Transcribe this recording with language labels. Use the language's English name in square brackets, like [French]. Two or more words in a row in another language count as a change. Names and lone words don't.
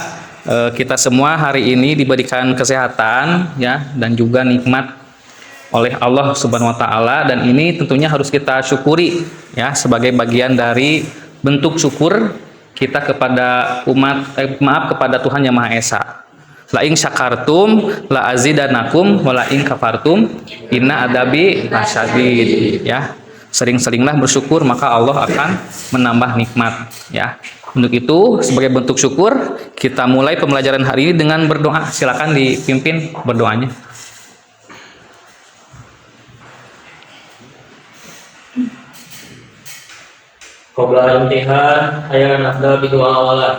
[Indonesian] Kita semua hari ini diberikan kesehatan ya, dan juga nikmat oleh Allah [Arabic] سبحانه وتعالى, [Indonesian] dan ini tentunya harus kita syukuri ya, sebagai bagian dari bentuk syukur kita kepada kepada Tuhan Yang Maha Esa. [Arabic] لئن شكرتم لأزيدنكم ولئن كفرتم إن عذابي لشديد ya. [Indonesian] Sering-seringlah bersyukur maka Allah akan menambah nikmat ya. Untuk itu sebagai bentuk syukur kita mulai pembelajaran hari ini dengan berdoa. Silakan dipimpin berdoanya. [Arabic] قبل امتحان أن نبدأ بدعاء أولا.